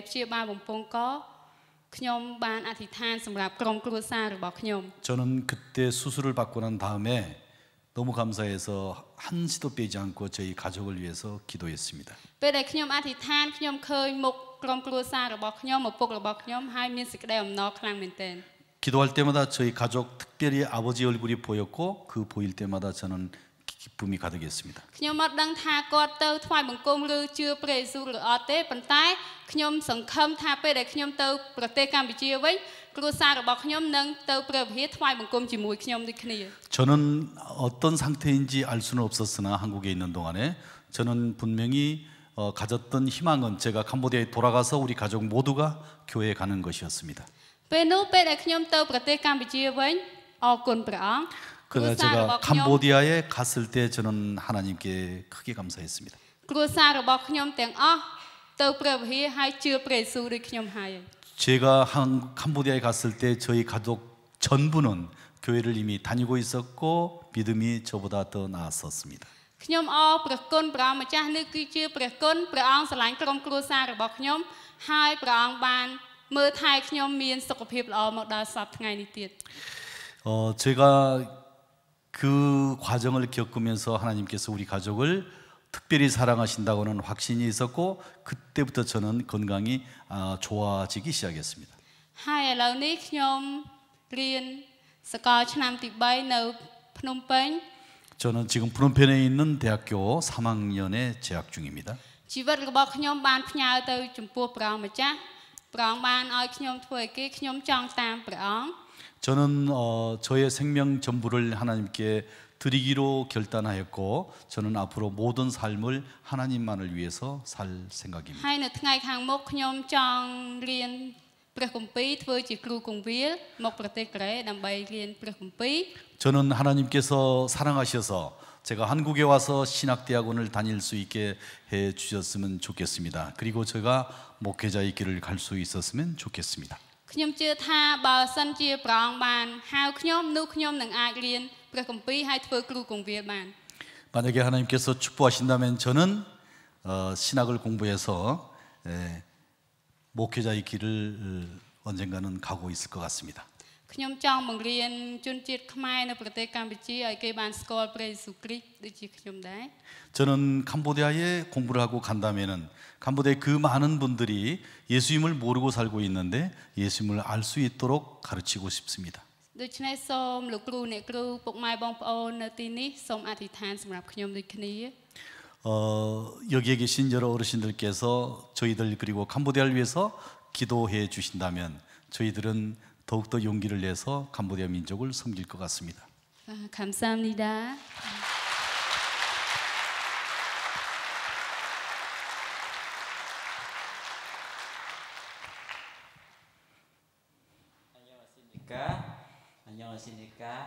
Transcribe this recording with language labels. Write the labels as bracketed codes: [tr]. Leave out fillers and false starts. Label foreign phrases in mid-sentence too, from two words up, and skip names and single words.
[km] ពេលដែលខ្ញុំមកប្រទេសកូរ៉េព្យាបាលបំពង់កខ្ញុំបានអធិដ្ឋានសម្រាប់ក្រុមគ្រួសាររបស់ខ្ញុំ [ko] 저는 그때 수술을 받고 난 다음에 너무 감사해서 한시도 빼지 않고 저희 가족을 위해서 기도했습니다. [km] ពេលដែលខ្ញុំអធិដ្ឋានខ្ញុំឃើញមុខក្រុមគ្រួសាររបស់ខ្ញុំឪពុករបស់ខ្ញុំហើយមានសេចក្តីអំណរខ្លាំងមែនទែន [ko] 기도할 때마다 저희 가족 특별히 아버지 얼굴이 보였고 그 보일 때마다 저는 기쁨이 가득했습니다. [km] ខ្ញុំអត់ដឹងថាគាត់ទៅថ្វាយបង្គំឬជឿព្រះយេស៊ូវឬអត់ទេប៉ុន្តែខ្ញុំសង្ឃឹមថាពេលដែលខ្ញុំទៅប្រទេសកម្ពុជាវិញគ្រួសាររបស់ខ្ញុំនឹងទៅព្រះវិហារថ្វាយបង្គំជាមួយខ្ញុំដូចគ្នា [ko] 저는 어떤 상태인지 알 수는 없었으나 한국에 있는 동안에 저는 분명히 가졌던 희망은 제가 캄보디아에 돌아가서 우리 가족 모두가 교회에 가는 것이었습니다. [km] ពេលនោះពេលដែលខ្ញុំទៅប្រទេសកម្ពុជាវិញអរគុណព្រះអង្គ [ko] 그러나 제가 캄보디아에 갔을 때 저는 하나님께 크게 감사했습니다. [km] គ្រួសាររបស់ខ្ញុំទាំងអស់ទៅព្រះវិហារហើយជឿព្រះយេស៊ូវដូចខ្ញុំហើយ [ko] 제가 캄보디아에 갔을 때 저희 가족 전부는 교회를 이미 다니고 있었고 믿음이 저보다 더 나았었습니다. [km] ខ្ញុំអរព្រះគុណព្រះអង្គម្ចាស់នេះគឺជាព្រះគុណព្រះអង្គស្រឡាញ់ក្រុមគ្រួសាររបស់ខ្ញុំហើយព្រះអង្គបានមើលថែខ្ញុំមានសុខភាពល្អមកដល់សប្តាហ៍ថ្ងៃនេះទៀត [ko] 제가 그 과정을 겪으면서 하나님께서 우리 가족을 특별히 사랑하신다고는 확신이 있었고 그때부터 저는 건강이 좋아지기 시작했습니다. [km] ហើយឥឡូវនេះខ្ញុំរៀនសាកលឆ្នាំទី3នៅភ្នំពេញ [ko] 저는 지금 프놈펜에 있는 대학교 3학년에 재학 중입니다. [km] ជីវិតរបស់ខ្ញុំបានផ្ញើទៅចំពោះព្រះអង្គម្ចាស់ព្រះអង្គបានឲ្យខ្ញុំធ្វើឲ្យគេខ្ញុំចង់តាមព្រះអង្គ [ko] 저는 저의 생명 전부를 하나님께 드리기로 결단하였고 저는 앞으로 모든 삶을 하나님만을 위해서 살 생각입니다. [km] ហើយនៅថ្ងៃខាងមុខខ្ញុំចង់រៀនព្រះគម្ពីរធ្វើជាគ្រូគង្វាលមកប្រទេសកូរ៉េដើម្បីរៀនព្រះគម្ពីរ [ko] 저는 하나님께서 사랑하셔서 제가 한국에 와서 신학대학원을 다닐 수 있게 해 주셨으면 좋겠습니다. 그리고 제가 목회자의 길을 갈 수 있었으면 좋겠습니다. [km] ខ្ញុំជឿថាបើសិនជាព្រះអង្គបានហៅខ្ញុំនោះខ្ញុំនឹងអាចរៀនព្រះគម្ពីរហើយធ្វើគ្រូគង្វាលបាន [ko] 만약에 하나님께서 축복하신다면 저는 신학을 공부해서 목회자의 길을 언젠가는 가고 있을 것 같습니다. [km] ខ្ញុំចង់បង្រៀនជនជាតិខ្មែរនៅប្រទេសកម្ពុជាឲ្យគេបានស្គាល់ព្រះយេស៊ូវគ្រីស្ទដូចជាខ្ញុំដែរ [ko] 저는 캄보디아에 공부를 하고 간다면은 캄보디아의 그 많은 분들이 예수님을 모르고 살고 있는데 예수님을 알 수 있도록 가르치고 싶습니다. [km] ដូច្នេះសូមលោកគ្រូអ្នកគ្រូពុកម៉ែបងប្អូននៅទីនេះសូមអធិដ្ឋានសម្រាប់ខ្ញុំដូចគ្នា [ko] 여기에 계신 여러 어르신들께서 저희들 그리고 캄보디아를 위해서 기도해 주신다면 저희들은 더욱더 용기를 내서 캄보디아 민족을 섬길 것 같습니다. 감사합니다. 안녕하십니까.